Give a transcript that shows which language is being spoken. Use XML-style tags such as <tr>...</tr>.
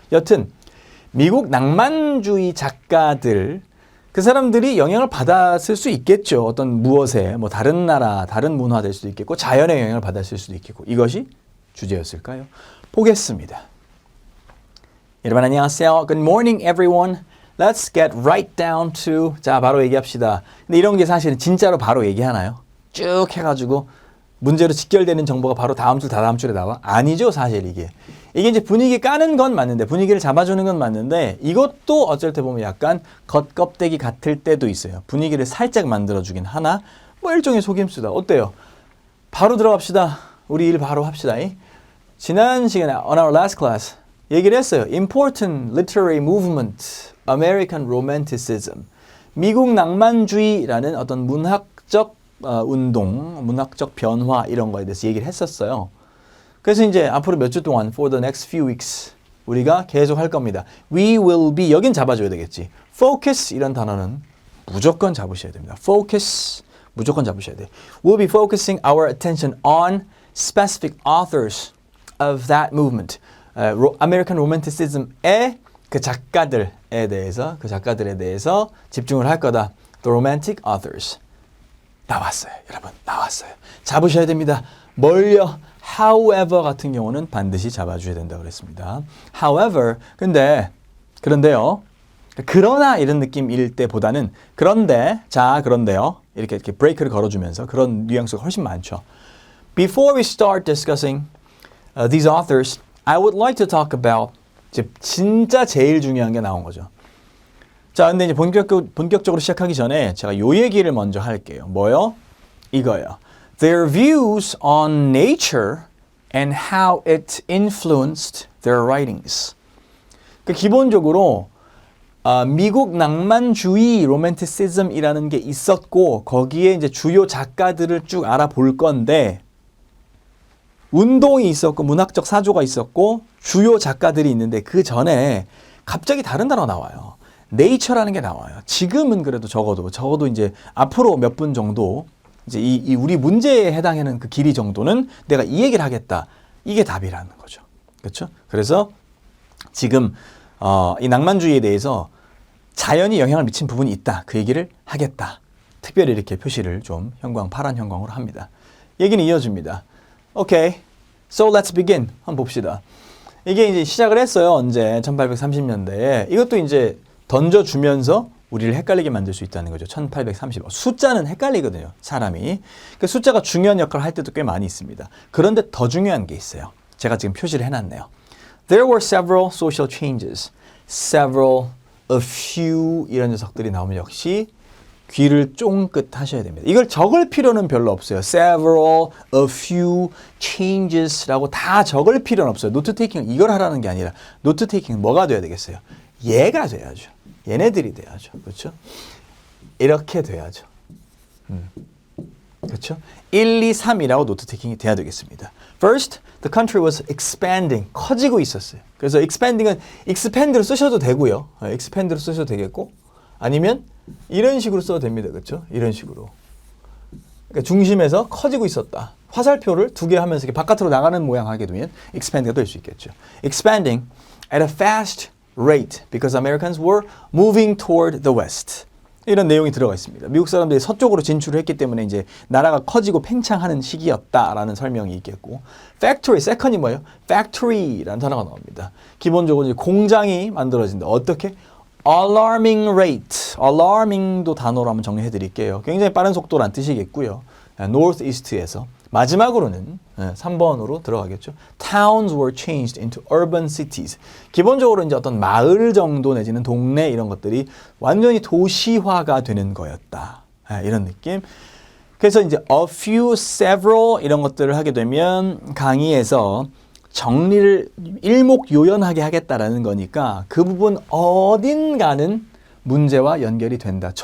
<ko>여튼 미국 낭만주의 작가들, 그 사람들이 영향을 받았을 수 있겠죠. 어떤 무엇에, 뭐 다른 나라, 다른 문화 될 수도 있겠고, 자연의 영향을 받았을 수도 있겠고, 이것이 주제였을까요? 보겠습니다. 여러분 안녕하세요.</ko> <en>Good morning, everyone. Let's get right down to,</en> <ko>자, 바로 얘기합시다. 근데 이런 게 사실은 진짜로 바로 얘기하나요? 쭉 해가지고 문제로 직결되는 정보가 바로 다음 줄, 다다음 줄에 나와? 아니죠, 사실 이게. 이게 이제 분위기 까는 건 맞는데, 분위기를 잡아주는 건 맞는데, 이것도 어쩔 때 보면 약간 겉껍데기 같을 때도 있어요. 분위기를 살짝 만들어주긴 하나, 뭐 일종의 속임수다. 어때요? 바로 들어갑시다. 우리 일 바로 합시다. 지난 시간에</ko> <en>on our last class</en> <ko>얘기를 했어요.</ko> <en>Important literary movement, American Romanticism.</en> <ko>미국 낭만주의라는 어떤 문학적 운동, 문학적 변화 이런 거에 대해서 얘기를 했었어요. 그래서 이제 앞으로 몇 주 동안</ko> <en>for the next few weeks</en> <ko>우리가 계속 할 겁니다.</ko> <en>We will be,</en> <ko>여긴 잡아줘야 되겠지. Focus 이런 단어는 무조건 잡으셔야 됩니다. Focus 무조건 잡으셔야 돼요.</ko> <en>We'll be focusing our attention on specific authors of that movement.</en> <ko>American Romanticism의 그 작가들에 대해서 집중을 할 거다.</ko> <en>The romantic authors.</en> <ko>나왔어요. 여러분, 나왔어요. 잡으셔야 됩니다. 뭘요? However 같은 경우는 반드시 잡아줘야 된다고 그랬습니다. However, 그런데요. 그러나 이런 느낌일 때보다는 그런데, 자, 그런데요. 이렇게 브레이크를 걸어주면서 그런 뉘앙스가 훨씬 많죠.</ko> <en>Before we start discussing these authors, I would like to talk about</en> <ko>진짜 제일 중요한 게 나온 거죠. 자, 근데 이제 본격적으로 시작하기 전에 제가 요 얘기를 먼저 할게요. 뭐요? 이거요.</ko> <en>Their views on nature and how it influenced their writings.</en> <ko>기본적으로 미국 낭만주의 로맨티시즘이라는 게 있었고 거기에 이제 주요 작가들을 쭉 알아볼 건데 운동이 있었고 문학적 사조가 있었고 주요 작가들이 있는데 그 전에 갑자기 다른 단어가 나와요. 네이처라는 게 나와요. 지금은 그래도 적어도 이제 앞으로 몇 분 정도 이제 이 우리 문제에 해당하는 그 길이 정도는 내가 이 얘기를 하겠다. 이게 답이라는 거죠. 그렇죠? 그래서 지금 이 낭만주의에 대해서 자연이 영향을 미친 부분이 있다. 그 얘기를 하겠다. 특별히 이렇게 표시를 좀 파란 형광으로 합니다. 얘기는 이어집니다. 오케이.</ko> <en>So let's begin.</en> <ko>한번 봅시다. 이게 이제 시작을 했어요. 언제? 1830년대에. 이것도 이제 던져주면서 우리를 헷갈리게 만들 수 있다는 거죠. 1830. 숫자는 헷갈리거든요. 사람이. 그 숫자가 중요한 역할을 할 때도 꽤 많이 있습니다. 그런데 더 중요한 게 있어요. 제가 지금 표시를 해놨네요.</ko> <en>There were several social changes.</en> <ko>Several, a few 이런 녀석들이 나오면 역시 귀를 쫑긋 하셔야 됩니다. 이걸 적을 필요는 별로 없어요. Several, a few changes라고 다 적을 필요는 없어요. 노트 테이킹 이걸 하라는 게 아니라 노트 테이킹은 뭐가 돼야 되겠어요? 얘가 돼야죠. 얘네들이 돼야죠. 그렇죠? 이렇게 돼야죠. 그렇죠? 1, 2, 3이라고 노트 테이킹이 돼야 되겠습니다.</ko> <en>First, the country was expanding.</en> <ko>커지고 있었어요. 그래서 expanding은 expand로 쓰셔도 되고요. expand로 쓰셔도 되겠고 아니면 이런 식으로 써도 됩니다. 그렇죠? 이런 식으로. 그러니까 중심에서 커지고 있었다. 화살표를 두 개 하면서 이렇게 바깥으로 나가는 모양 하게 되면 expand가 될 수 있겠죠.</ko> <en>Expanding at a fast rate because Americans were moving toward the west.</en> <ko>이런 내용이 들어가 있습니다. 미국 사람들이 서쪽으로 진출을 했기 때문에 이제 나라가 커지고 팽창하는 시기였다라는 설명이 있겠고, factory, second이 뭐예요? factory라는 단어가 나옵니다. 기본적으로 이제 공장이 만들어진다. 어떻게? alarming rate. alarming도 단어로 한번 정리해 드릴게요. 굉장히 빠른 속도란 뜻이겠고요. northeast에서. 마지막으로는 3번으로 들어가겠죠.</ko> <en>Towns were changed into urban cities.</en> <ko>기본적으로 이제 어떤 마을 정도 내지는 동네 이런 것들이 완전히 도시화가 되는 거였다. 이런 느낌. 그래서 이제 a few, several 이런 것들을 하게 되면 강의에서 정리를 일목요연하게 하겠다라는 거니까 그 부분 어딘가는 문제와 연결이 된다.</ko>